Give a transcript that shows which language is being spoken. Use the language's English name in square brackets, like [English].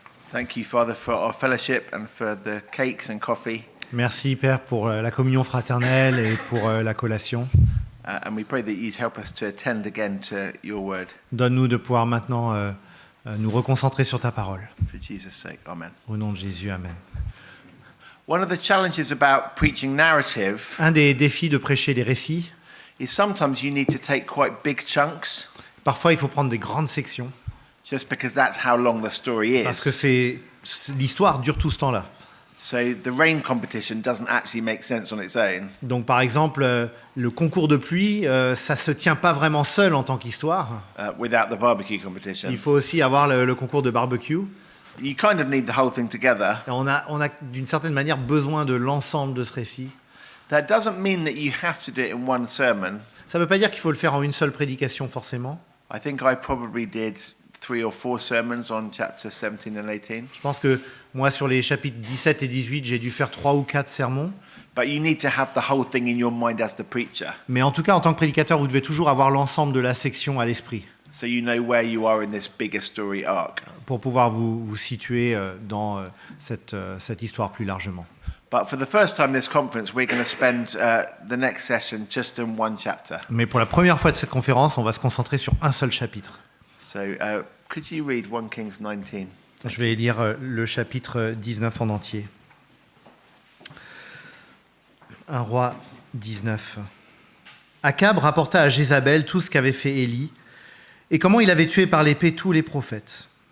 [English] Thank you, Father, for our fellowship and for the cakes and coffee. [French] Merci, Père, pour la communion fraternelle et pour la collation. [English] And we pray that you'd help us to attend again to your word. [French] Donne-nous de pouvoir maintenant nous reconcentrer sur ta parole. [English] For Jesus' sake, amen. [French] Au nom de Jésus, Amen. [English] One of the challenges about preaching narrative [French] Un des défis de prêcher les récits, [English] is sometimes you need to take quite big chunks [French] parfois il faut prendre des grandes sections, [English] just because that's how long the story [French] parce que [English] is. [French] l'histoire dure tout ce temps-là. [English] So the rain competition doesn't actually make sense on its own. [French] Donc par exemple, le concours de pluie, ça ne se tient pas vraiment seul en tant qu'histoire. [English] Without the barbecue competition. [French] Il faut aussi avoir le concours de barbecue. [English] You kind of need the whole thing together. [French] Et on a d'une certaine manière besoin de l'ensemble de ce récit. [English] That doesn't mean that you have to do it in one sermon. [French] Ça ne veut pas dire qu'il faut le faire en une seule prédication forcément. [English] I think I probably did 3 or 4 sermons on chapter 17 and 18. [French] Je pense que moi, sur les chapitres 17 et 18, j'ai dû faire 3 ou 4 sermons. [English] But you need to have the whole thing in your mind as the preacher. [French] Mais en tout cas, en tant que prédicateur, vous devez toujours avoir l'ensemble de la section à l'esprit [English] So you know where you are in this bigger story arc. [French] pour pouvoir vous situer dans cette histoire plus largement. [English] But for the first time this conference, we're going to spend the next session just in one chapter. [French] Mais pour la première fois de cette conférence, on va se concentrer sur un seul chapitre. [English] So could you read 1 Kings 19? [French] Je vais lire le chapitre 19 en entier. 1 Roi 19. Akab rapporta à Jézabel tout ce qu'avait fait Élie et comment il avait tué par l'épée tous les prophètes.